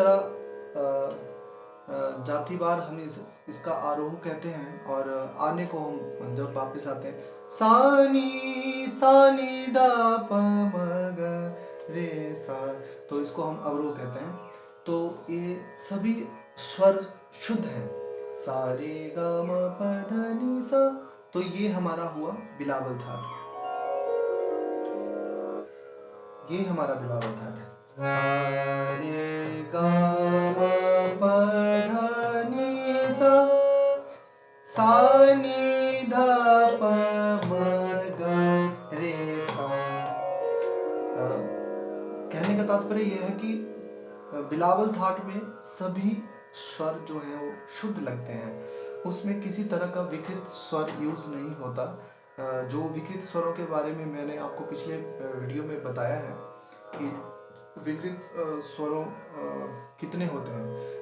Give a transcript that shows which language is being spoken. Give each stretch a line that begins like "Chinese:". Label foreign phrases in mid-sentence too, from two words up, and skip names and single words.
Hindi: इसी तरह जातिवार हम इसका आरोह कहते हैं, और आने को हम जब वापस आते हैं, सानी सानी दा प म ग रे सा, तो इसको हम अवरोह कहते हैं। तो ये सभी स्वर शुद्ध हैं, सा रे ग म प ध नि सा। तो ये हमारा हुआ बिलावल थाट, ये हमारा बिलावल थाट है। सा रे ग म प ध नि सा, सा नि ध प म ग रे सा। कहने का तात्पर्य यह है कि बिलावल थाट में सभी स्वर जो हैं वो शुद्ध लगते हैं, उसमें किसी तरह का विकृत स्वर यूज नहीं होता। जो विकृत स्वरों के बारे में मैंने आपको पिछले वीडियो में बताया है कि विकृत स्वरों कितने होते हैं।